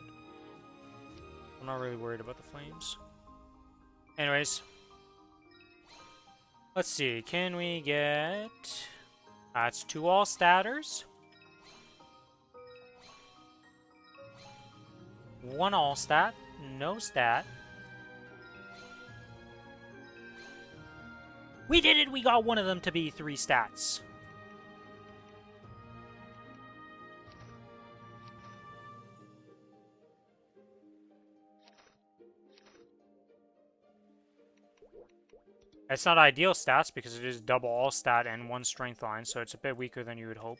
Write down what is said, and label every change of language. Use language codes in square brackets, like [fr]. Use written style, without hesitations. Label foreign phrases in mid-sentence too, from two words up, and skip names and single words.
[en] I'm not really worried about the flames. Anyways, let's see. Can we get? That's 2 all statters. 1 all stat. No stat. We did it! We got one of them to be 3 stats. It's not ideal stats because it is double all stat and 1 strength line, so it's a bit weaker than you would hope.